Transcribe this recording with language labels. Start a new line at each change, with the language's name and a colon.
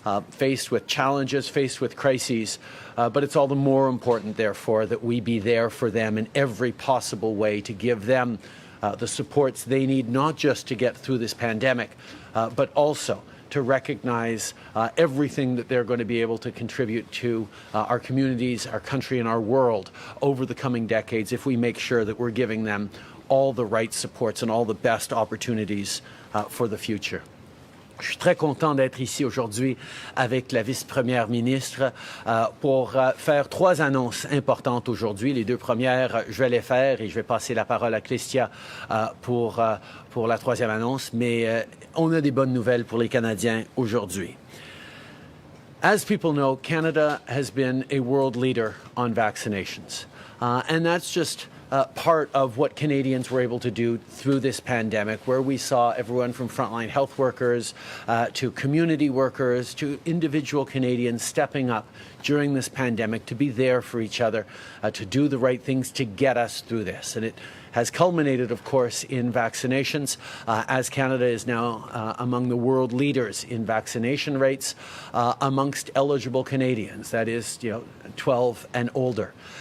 English: Faced with challenges, faced with crises, but it's all the more important, therefore, that we be there for them in every possible way to give them the supports they need, not just to get through this pandemic, but also to recognize everything that they're going to be able to contribute to our communities, our country, and our world over the coming decades if we make sure that we're giving them all the right supports and all the best opportunities for the future.
French: Je suis très content d'être ici aujourd'hui avec la vice-première ministre pour faire 3 annonces importantes aujourd'hui. Les 2 premières, je vais les faire et je vais passer la parole à Chrystia pour la 3e annonce. Mais on a des bonnes nouvelles pour les Canadiens aujourd'hui.
English: As people know, Canada has been a world leader on vaccinations. And that's just part of what Canadians were able to do through this pandemic, where we saw everyone from frontline health workers to community workers to individual Canadians stepping up during this pandemic to be there for each other, to do the right things to get us through this. And it has culminated, of course, in vaccinations, as Canada is now among the world leaders in vaccination rates amongst eligible Canadians, that is, 12 and older.